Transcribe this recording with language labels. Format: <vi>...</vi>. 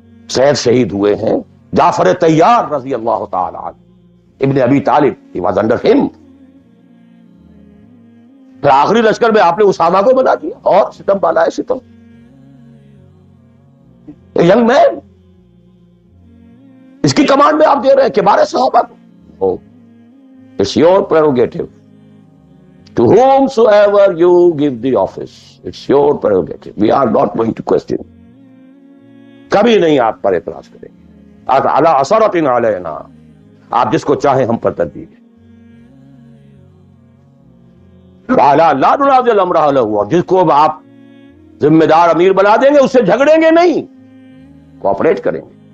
<ur>زید شہید ہوئے ہیں، جعفر طیار رضی اللہ تعالی عنہ، ابن ابی طالب،</ur> <en>he was under him،</en> <ur>پھر آخری لشکر میں آپ نے اسامہ کو بنا دیا، اور ستم بالا ہے ستم، ینگ مین، اس کی کمانڈ میں آپ دے رہے ہیں کبار صحابہ کو۔</ur> <en>It's your prerogative. To whomsoever you give the office, it's your prerogative. We are not going to question.</en> <ur>کبھی نہیں آپ پر اعتراض کریں گے۔</ur> <ar>عَلَىٰ أَسَرَةٍ عَلَيْنَا،</ar> <ur>آپ جس کو چاہیں ہم پر ترجیح دیں۔</ur> <ar>وَعَلَىٰ لَا نُنَازِعُ الْأَمْرَ لَهُ،</ar> <ur>اور جس کو آپ ذمہ دار امیر بنا دیں گے اس سے جھگڑیں گے نہیں، کوآپریٹ کریں گے۔</ur>